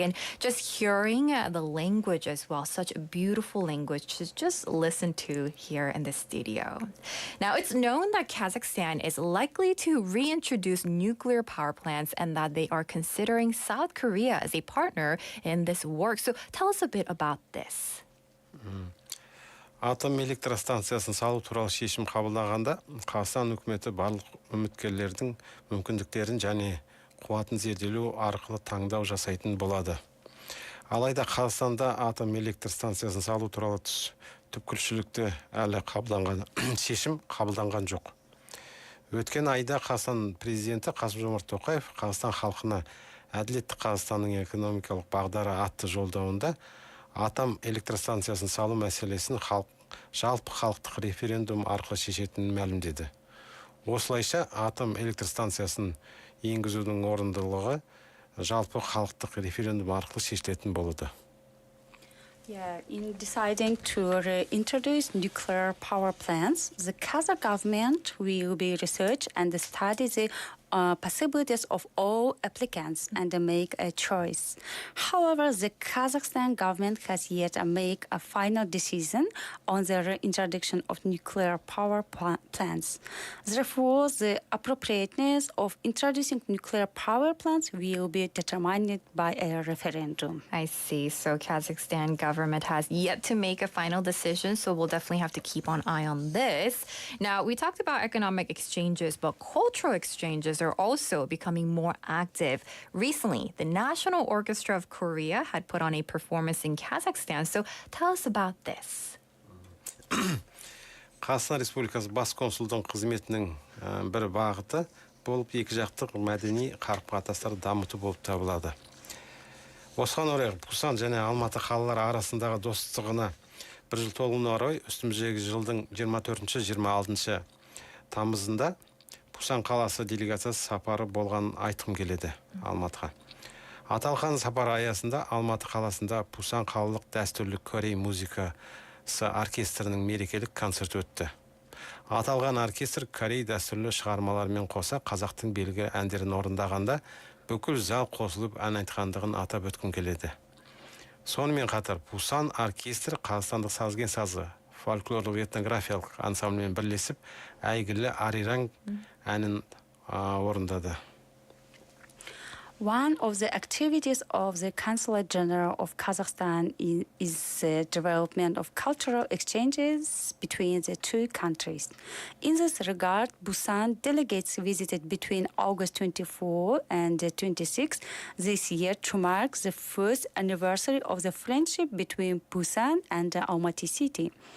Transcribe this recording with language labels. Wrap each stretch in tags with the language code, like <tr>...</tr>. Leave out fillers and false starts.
<en>And just hearing the language as well, such a beautiful language to just listen to here in the studio. Now, it's known that Kazakhstan is likely to reintroduce nuclear power plants and that they are considering South Korea as a partner in this work. So tell us a bit about this.</en> <kk>Атом электростанциясын салу туралы шешім қабылдағанда, Қазақстан үкіметі барлық үміткерлердің мүмкіндіктерін және қуатын зерделеу арқылы таңдау жасайтын болады. Алайда Қазақстанда атом электростанциясын салу туралы түпкілікті әлі шешім қабылданған жоқ. Өткен айда Қазақстан президенті Қасым-Жомарт Тоқаев Қазақстан халқына әділетті Қазақстанның экономикалық бағдары атты жолдауында атом электростанциясын салу мәселесін жалпы халықтық референдум арқылы шешетінін мәлімдеді. Осылайша атом электростанциясын енгізудің орындылығы жалпы халықтық референдум арқылы шешілетін болады.</kk> <en>In deciding to reintroduce nuclear power plants, the Kazakh government will be research and study the possibilities of all applicants and make a choice. However, the Kazakhstan government has yet to make a final decision on the reintroduction of nuclear power plants. Therefore, the appropriateness of introducing nuclear power plants will be determined by a referendum. I see. So Kazakhstan government has yet to make a final decision, so we'll definitely have to keep an eye on this. Now, we talked about economic exchanges, but cultural exchanges are also becoming more active. Recently, the National Orchestra of Korea had put on a performance in Kazakhstan. So tell us about this.</en> <kk>Қазақстан Республикасы бас консулдың қызметінің бір бағыты болып екі жақтық мәдени қарым-қатынастарды дамыту болып табылады. Осыған орай Бусан және Алматы қалалары арасындағы достығына бір жыл толуына орай үстіміздегі жылдың 24-26 тамызында Бусан қаласы делегациясы сапары болған айтқым келеді Алматыға. Аталған сапар аясында Алматы қаласында Бусан қалалық дәстүрлі корей музыкасы оркестрінің мерекелік концерт өтті. Аталған оркестр корей дәстүрлі шығармаларымен қоса қазақтың белгілі әндерін орындағанда бүкіл зал қосылып ән айтқандығын атап өткім келеді. Сонымен қатар Бусан оркестрі қазақстандық сазген сазы фольклорлық этнографиялық ансамбльмен бірлесіп әйгілі Ариран әнін орындады.</kk> <en>One of the activities of the Consulate General of Kazakhstan is the development of cultural exchanges between the two countries. In this regard, Busan delegates visited between August 24 and 26 this year to mark the first anniversary of the friendship between Busan and Almaty city.</en>